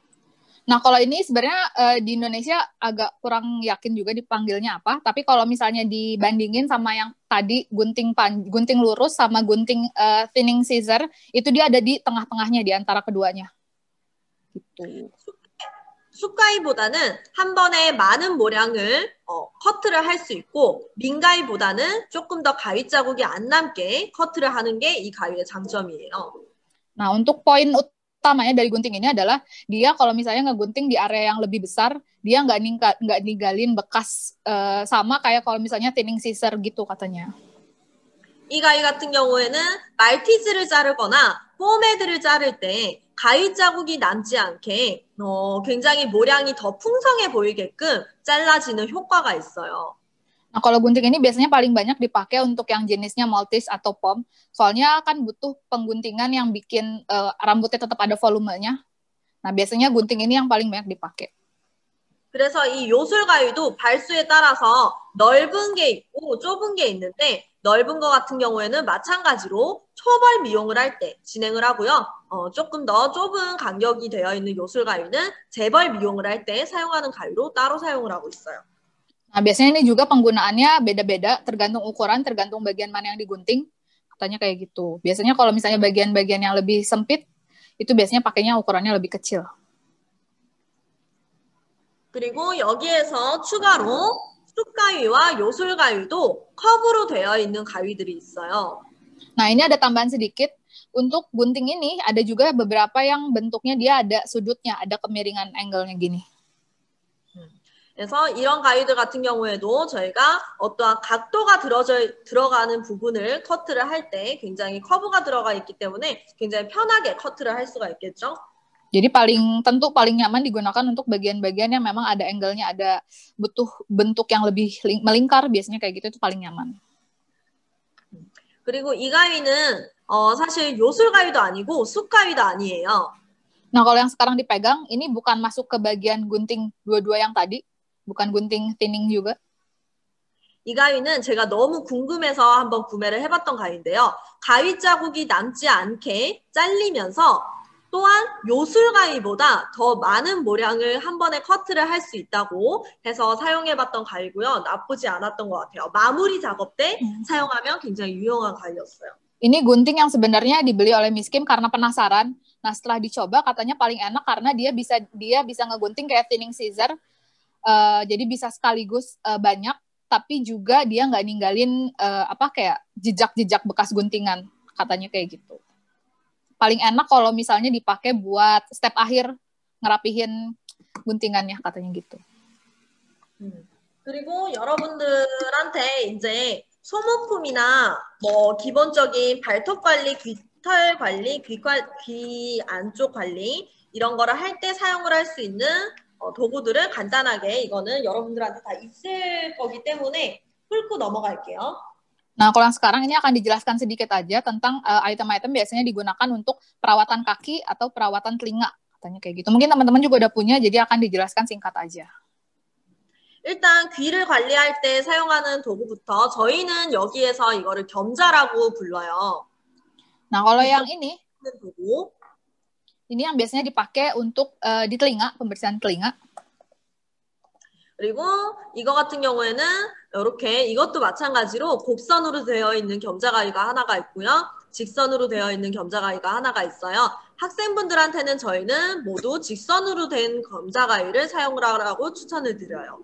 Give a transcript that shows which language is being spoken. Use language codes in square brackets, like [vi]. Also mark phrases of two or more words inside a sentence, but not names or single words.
[id] Nah, kalau ini sebenarnya di Indonesia agak kurang yakin juga dipanggilnya apa. Tapi kalau misalnya dibandingin sama yang tadi gunting lurus sama gunting [en] thinning scissor, [id] itu dia ada di tengah-tengahnya di antara keduanya. Gitu. [ko] 쑥가위보다는 한 번에 많은 모량을 커트를 할 수 있고 민가위보다는 조금 더 가위 자국이 안 남게 커트를 하는 게 이 가위의 장점이에요. [id] Nah, untuk poin utamanya dari gunting ini adalah dia kalau misalnya ngegunting di area yang lebih besar, dia nggak ninggalin bekas sama kayak kalau misalnya [en] thinning scissor [id] gitu katanya. [ko] 이 가위 같은 경우에는 말티즈를 자르거나 포메드를 자를 때 가위 자국이 남지 않게 굉장히 모량이 더 풍성해 보이게끔 잘라지는 효과가 있어요. [id] Nah, kalau gunting ini biasanya paling banyak dipakai untuk yang jenisnya Maltese atau Pom. Soalnya kan butuh pengguntingan yang bikin rambutnya tetap ada volumenya. Nah, biasanya gunting ini yang paling banyak dipakai. [ko] 그래서 이 요술가위도 발수에 따라서 넓은 게 있고 좁은 게 있는데 넓은 거 같은 경우에는 마찬가지로 초벌 미용을 할 때 진행을 하고요. 조금 더 좁은 간격이 되어 있는 요술가위는 재벌 미용을 할 때 사용하는 가위로 따로 사용을 하고 있어요. [id] Nah, biasanya ini juga penggunaannya beda-beda, tergantung ukuran, tergantung bagian mana yang digunting. Katanya kayak gitu. Biasanya kalau misalnya bagian-bagian yang lebih sempit, itu biasanya pakainya ukurannya lebih kecil. [ko] 그리고 여기에서 추가로 쑥가위와 요술가위도 컵으로 되어 있는 가위들이 있어요. [id] Nah, ini ada tambahan sedikit. Untuk gunting ini ada juga beberapa yang bentuknya dia ada sudutnya, ada kemiringan angle-nya gini. [ko] 그래서 이런 가위들 같은 경우에도 저희가 어떠한 각도가 들어가는 부분을 커트를 할 때 굉장히 커브가 들어가 있기 때문에 굉장히 편하게 커트를 할 수가 있겠죠. [id] Jadi paling nyaman digunakan untuk bagian-bagian yang memang ada angle-nya, ada butuh bentuk yang lebih melingkar, biasanya kayak gitu itu paling nyaman. [ko] 그리고 이 가위는 사실 요술가위도 아니고 쑥가위도 아니에요. [id] Nah, kalau yang sekarang dipegang, ini bukan masuk ke bagian gunting dua-dua yang tadi, bukan gunting thinning juga. [ko] 이 가위는 제가 너무 궁금해서 한번 구매를 해봤던 가위인데요. 가위 자국이 남지 않게 잘리면서 또한 요술가위보다 더 많은 모량을 한 번에 커트를 할 수 있다고 해서 사용해봤던 가위고요. 나쁘지 않았던 것 같아요. 마무리 작업 때 사용하면 굉장히 유용한 가위였어요. [id] Ini gunting yang sebenarnya dibeli oleh Miss Kim karena penasaran. Nah, setelah dicoba katanya paling enak karena dia bisa ngegunting kayak [en] thinning scissor. [id] Jadi bisa sekaligus banyak, tapi juga dia nggak ninggalin kayak jejak-jejak bekas guntingan. Katanya kayak gitu. Paling enak kalau misalnya dipakai buat step akhir ngerapihin guntingannya, katanya gitu. [ko] 그리고 여러분들한테 이제 소모품이나 뭐 기본적인 발톱 관리, 귀털 관리, 귀 안쪽 관리 이런 거를 할 때 sa용을 할 수 있는 도구들을 간단하게 이거는 여러분들한테 다 있을 거기 때문에 훑고 넘어갈게요. [id] Nah, kalau yang sekarang ini akan dijelaskan sedikit aja tentang item-item biasanya digunakan untuk perawatan kaki atau perawatan telinga, katanya kayak gitu. Mungkin teman-teman juga udah punya, jadi akan dijelaskan singkat aja. [ko] 일단 귀를 관리할 때 사용하는 도구부터 저희는 여기에서 이거를 겸자라고 불러요. [id] Nah, kalau yang ini [ko] 도구. [id] Ini yang biasanya dipakai untuk di telinga, pembersihan telinga. [ko] 그리고 이거 같은 경우에는 이렇게 이것도 마찬가지로 곡선으로 되어 있는 겸자가위가 하나가 있고요. 직선으로 되어 있는 겸자가위가 하나가 있어요. 학생분들한테는 저희는 모두 직선으로 된 겸자가위를 사용을 하라고 추천을 드려요.